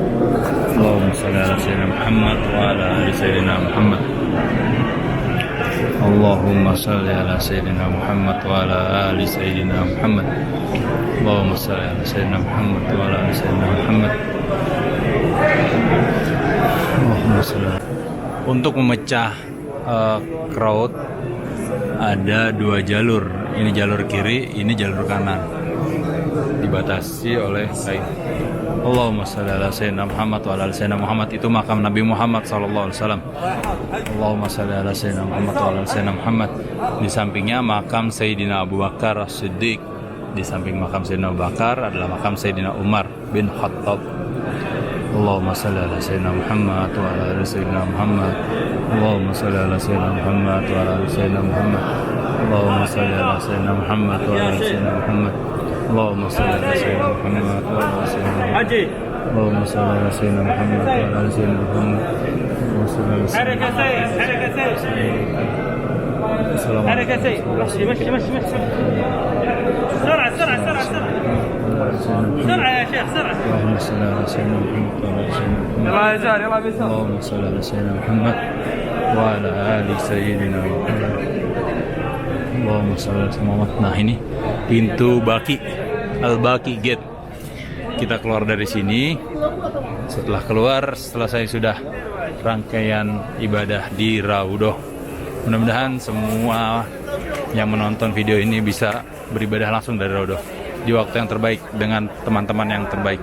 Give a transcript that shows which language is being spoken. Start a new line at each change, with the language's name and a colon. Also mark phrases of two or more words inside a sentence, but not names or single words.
Arabic: اللهم صل على سيدنا محمد وعلى آل سيدنا محمد. اللهم صل على سيدنا محمد وعلى آل سيدنا محمد. اللهم صل على سيدنا محمد وعلى آل سيدنا محمد. اللهم صل.
Indonesian: Untuk memecah crowd ada dua jalur. Ini jalur kiri, ini jalur kanan. Dibatasi oleh kain.
Arabic: اللهم صل على سيدنا محمد وعلى آل سيدنا محمد.
Indonesian: Itu makam Nabi Muhammad
Arabic: صلى الله عليه وسلم. اللهم صل على سيدنا محمد وعلى آل سيدنا محمد.
Indonesian: Di sampingnya makam Sayyidina Abu Bakar As-Siddiq. Di samping makam Sayyidina Abu Bakar adalah makam Sayyidina Umar bin Khattab.
Arabic: اللهم صل على سيدنا محمد وعلى آل سيدنا محمد. اللهم صل على سيدنا محمد وعلى آل سيدنا محمد. اللهم صل على سيدنا محمد وعلى آل سيدنا محمد. اللهم صل على سيدنا محمد وعلى آل سيدنا محمد. اللهم صل على سيدنا محمد وعلى آل سيدنا محمد. اللهم صل على سيدنا محمد وعلى آل سيدنا محمد. اللهم صل على سيدنا محمد.
Indonesian: Nah, ini pintu Baki, Al-Baki Gate. Kita keluar dari sini. Setelah keluar, selesai sudah rangkaian ibadah di Raudhoh. Mudah-mudahan semua yang menonton video ini bisa beribadah langsung dari Raudhoh di waktu yang terbaik dengan teman-teman yang terbaik.